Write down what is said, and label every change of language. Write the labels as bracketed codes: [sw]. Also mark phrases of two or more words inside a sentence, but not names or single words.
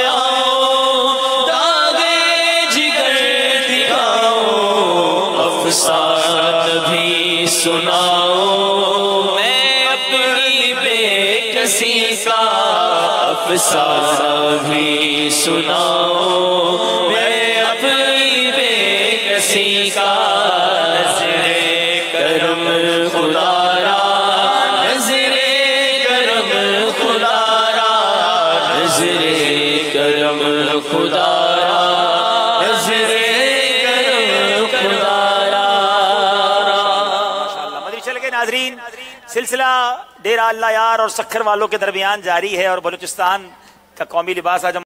[ur] آؤں داغ جگر دکھاؤں افسانہ بھی سناؤں میں اپنی بے کسی کا افسانہ بھی سناؤں میں اپنی بے کسی کا نظر کرم خدا را نظر کرم خدا را نظر کرم خدا را نظر کرم خدا را مدری چل کے ناظرین سلسلہ ڈیرہ اللہ یار اور سکھر والوں کے درمیان جاری ہے اور بلوچستان کا قومی لباس آج ہم